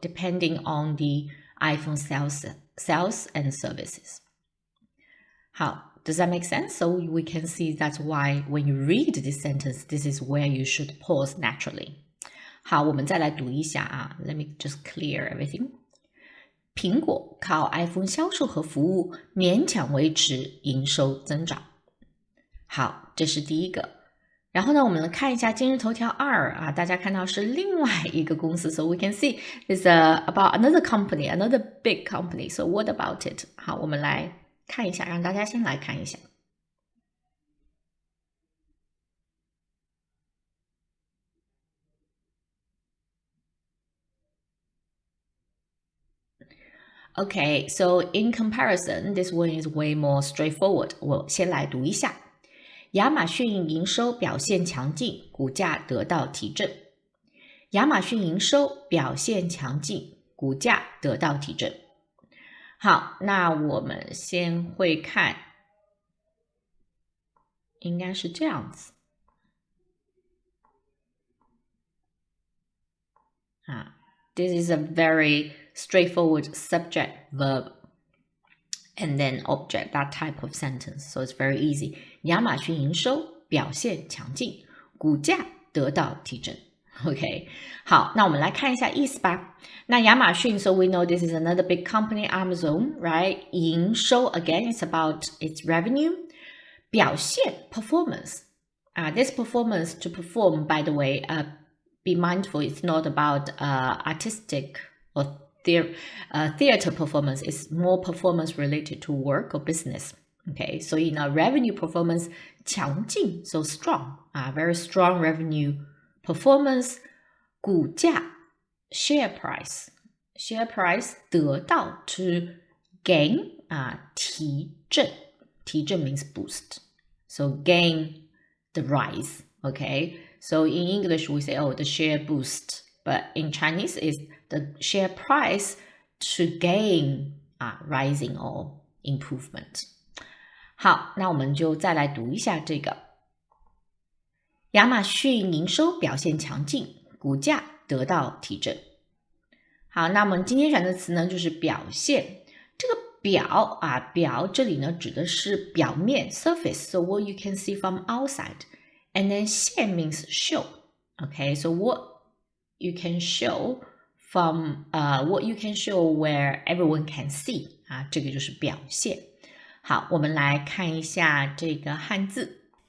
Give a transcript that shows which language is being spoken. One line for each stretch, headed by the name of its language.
English: Depending on the iPhone sales and services. 好 Does that make sense? So we can see that's why when you read this sentence, this is where you should pause naturally.
Chinese: 好，我们再来读一下
English: Let me just clear everything.
Chinese: 苹果靠 iPhone 销售和服务勉强维持营收增长。好，这是第一个。然后呢，我们来看一下今日头条2啊，大家看到是另外一个公司 ，
English: so we can see it's about another company, another big company. So what about it?
Chinese: 好，我们来看一下，让大家先来看一下。
English: Okay, so in comparison, this one is way more straightforward.
Chinese: 我先来读一下。亚马逊营收表现强劲，股价得到提振。亚马逊营收表现强劲，股价得到提振。好，那我们先会看，应该是这样子。
English: This is a very straightforward subject, verb, and then object, that type of sentence. So it's very easy.
Chinese: 亚马逊营收表现强劲，股价得到提振。 OK， 好，那我们来看一下意思吧。
English: 那亚马逊 ，so we know this is another big company, Amazon, right? 营收 again, it's about its revenue. 表现 performance. This performance to perform, by the way, be mindful, it's not about artistic or theater performance. It's more performance related to work or business. Okay, so in a revenue performance 强劲 so strong, very strong revenue performance. 股价 share price 得到 to gain 提振 means boost, so gain the rise. Okay, so in English we say the share boost, but in Chinese is the share price to gain rising or improvement.
Chinese: 好，那我们就再来读一下这个。亚马逊营收表现强劲，股价得到提振。好，那我们今天选的词呢，就是表现。这个表这里呢指的是表面
English: surface, so what you can see from outside. And then 现 means show. Okay, so what you can show from what you can show where everyone can see.
Chinese: 这个就是表现。好，我们来看一下这个汉字。